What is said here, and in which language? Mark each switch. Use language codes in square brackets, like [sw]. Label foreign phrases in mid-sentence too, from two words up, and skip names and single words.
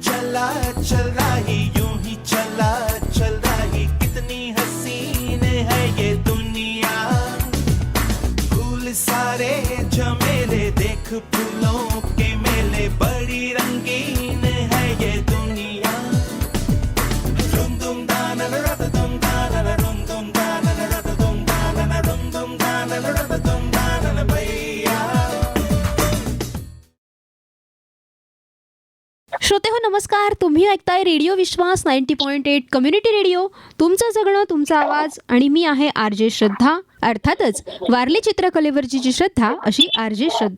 [hi] चला चल रही यूं ही चला चल रही कितनी हसीन है ये दुनिया फूल सारे झमेले देख फूलों के मेले बड़ी रंगीन है ये दुनिया रुम दुम दाना रत दुम दाना रुम दुम दाना रत दुम दाना रुम दुम दाना रत दुम दाना भैया. [mr] श्रोते हो नमस्कार. तुम्ही ऐकताय रेडिओ विश्वास 90.8 [en] community radio. [mr] तुमचं जगणं तुमचा आवाज आणि मी आहे आरजे श्रद्धा. अर्थातच वारली चित्रकलेवरची जी श्रद्धा अशी आरजे श्रद्धा.